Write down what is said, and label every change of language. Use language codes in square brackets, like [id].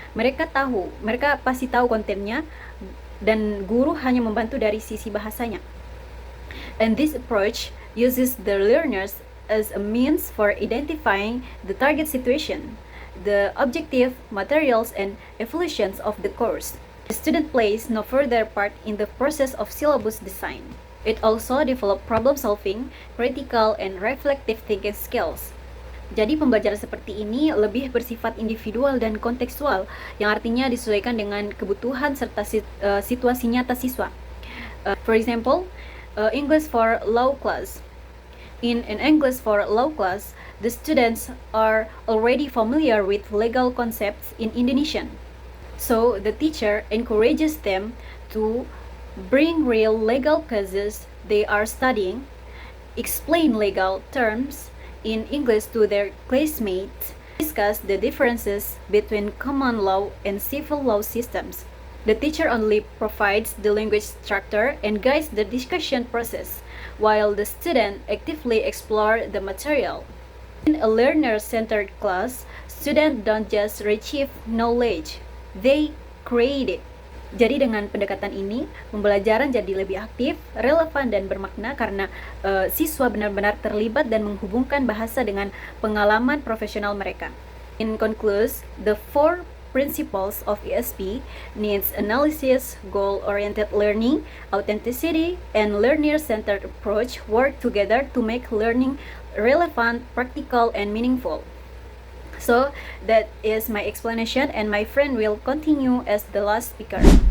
[id] Mereka pasti tahu kontennya, dan guru hanya membantu dari sisi bahasanya. [en] And this approach uses the learners as a means for identifying the target situation, the objective, materials, and evaluations of the course. The student plays no further part in the process of syllabus design. It also develops problem solving, critical, and reflective thinking skills. [id] Jadi pembelajaran seperti ini lebih bersifat individual dan kontekstual, yang artinya disesuaikan dengan kebutuhan serta situasi nyata siswa. [en] For example, English for law class. In an English for law class, the students are already familiar with legal concepts in Indonesian. So the teacher encourages them to bring real legal cases they are studying, explain legal terms in English to their classmates, discuss the differences between common law and civil law systems. The teacher only provides the language structure and guides the discussion process, while the student actively explore the material. In a learner-centered class, students don't just retrieve knowledge, they create it. [id] Jadi dengan pendekatan ini, pembelajaran jadi lebih aktif, relevan, dan bermakna karena siswa benar-benar terlibat dan menghubungkan bahasa dengan pengalaman profesional mereka. [en] In conclusion, the four principles of ESP, needs analysis, goal-oriented learning, authenticity, and learner-centered approach work together to make learning relevant, practical, and meaningful. So that is my explanation, and my friend will continue as the last speaker.